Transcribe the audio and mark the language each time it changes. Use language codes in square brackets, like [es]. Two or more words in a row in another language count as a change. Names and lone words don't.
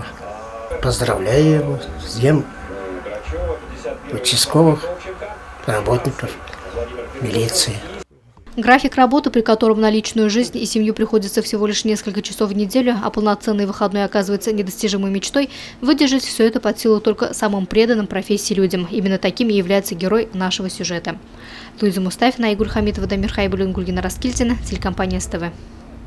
[ru] Поздравляю его с днем участковых работников милиции. График работы, при котором на личную жизнь и семью приходится всего лишь несколько часов в неделю, а полноценный выходной оказывается недостижимой мечтой, выдержать все это под силу только самым преданным профессии людям. Именно таким и является герой нашего сюжета. Луиза Мустафина, Игорь Хамитова, Дамир Хайбулин, Гульгина Раскильдина, телекомпания СТВ.